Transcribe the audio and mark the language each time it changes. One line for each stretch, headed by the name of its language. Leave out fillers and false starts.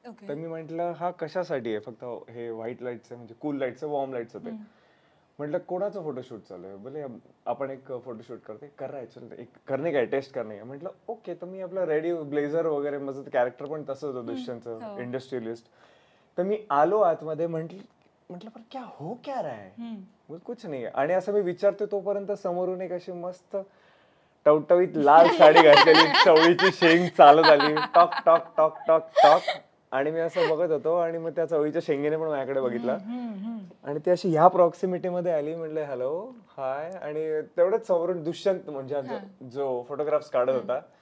Marathi: तर मी म्हंटल हा कशासाठी आहे? फक्त हे व्हाईट लाईटचे, म्हणजे कूल लाईटचे, वॉर्म लाईट्स होते. म्हटलं कोणाचं फोटोशूट चालू आहे? बोले आपण एक फोटोशूट करते. करायचं एक करणे काय, टेस्ट करणे. म्हटलं ओके. तर मी आपलं रेडी ब्लेझर वगैरे, माझं कॅरेक्टर पण तसंच होतं दुष्यंतचं, इंडस्ट्रियलिस्ट. तर मी आलो आतमध्ये. म्हटलं
Hindi: पर क्या हो क्या रहा है? कुछ
Marathi: नाही. आणि असं मी विचारतो तोपर्यंत समोरून एक अशी मस्त टवटवीत लाल साडी घातलेली चवळीची शेंग चालत आली. Talk talk talk talk talk. आणि मी असं बघत होतो, आणि मग त्या चवळीच्या शेंगेने पण माझ्याकडे बघितला, आणि ती अशी ह्या प्रॉक्सिमिटी मध्ये आली. म्हटलं
English: Hello, hi.
Marathi: आणि तेवढंच समोरून दुष्यंत, म्हणजे जो फोटोग्राफ्स काढत होता,